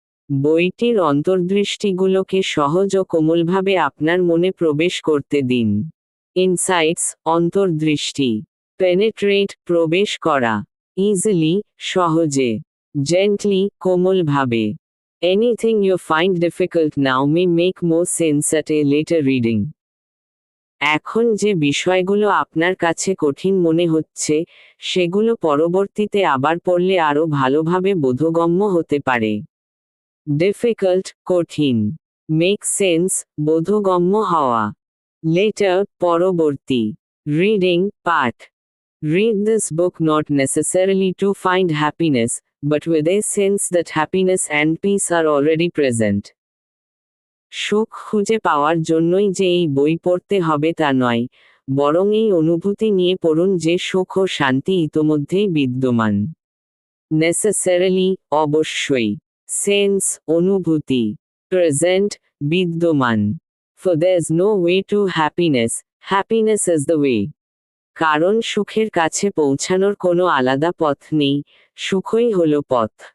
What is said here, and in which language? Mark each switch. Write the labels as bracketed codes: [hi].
[bn] বইটির অন্তর্দৃষ্টিগুলোকে সহজ ও কোমলভাবে আপনার মনে প্রবেশ করতে দিন। ইনসাইটস অন্তর্দৃষ্টি, পেনিট্রেট প্রবেশ করা, ইজিলি সহজে, gently কোমলভাবে। [en] Anything you find difficult now may make more sense at a later reading. [bn] এখন যে বিষয়গুলো আপনার কাছে কঠিন মনে হচ্ছে, সেগুলো পরবর্তীতে আবার পড়লে আরও ভালোভাবে বোধগম্য হতে পারে। ডিফিকাল্ট, কঠিন। মেক সেন্স, বোধগম্য হওয়া। লেটার, পরবর্তী। রিডিং, পাঠ। [en] Read this book not necessarily to find happiness, but with a sense that happiness and peace are already present. [bn] সুখ খুঁজে পাওয়ার জন্যই যে এই বই পড়তে হবে তা নয়, বরং এই অনুভূতি নিয়ে পড়ুন যে সুখ ও শান্তি ইতোমধ্যেই বিদ্যমান। নেসেসারিলি, অবশ্যই। সেন্স, অনুভূতি। প্রেজেন্ট, বিদ্যমান। [en] For there's no way to happiness, happiness is the way. [bn] কারণ সুখের কাছে পৌঁছানোর কোনো আলাদা পথ নেই, সুখই হলো পথ।